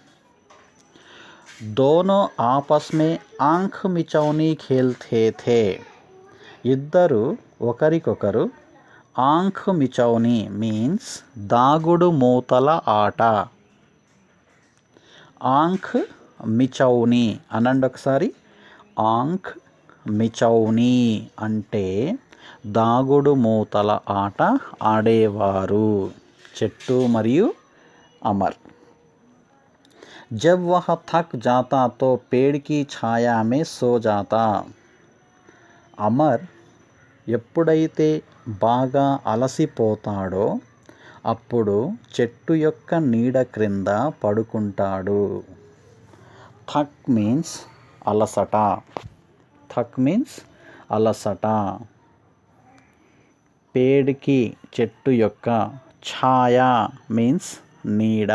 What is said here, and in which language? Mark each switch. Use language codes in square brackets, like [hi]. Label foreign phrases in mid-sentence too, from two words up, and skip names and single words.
[hi] दोनों आपस में आंख मिचौनी खेलते थे. [te] ఇద్దరు ఒకరికొకరు [hi] आंख मिचौनी [te] మీన్స్ దాగుడు మూతల ఆట. [hi] आंख मिचौनी [te] అనండి ఒకసారి. [hi] आंख मिचौनी [te] అంటే దాగుడు మూతల ఆట ఆడేవారు చెట్టు మరియు అమర్. [hi] जब वह थक जाता तो पेड़ की छाया में सो जाता. [te] అమర్ ఎప్పుడైతే బాగా అలసిపోతాడో అప్పుడు చెట్టు యొక్క నీడ క్రింద పడుకుంటాడు. థక్ మీన్స్ అలసట. థక్ మీన్స్ అలసట. పేడ్కి చెట్టు యొక్క, ఛాయా మీన్స్ నీడ.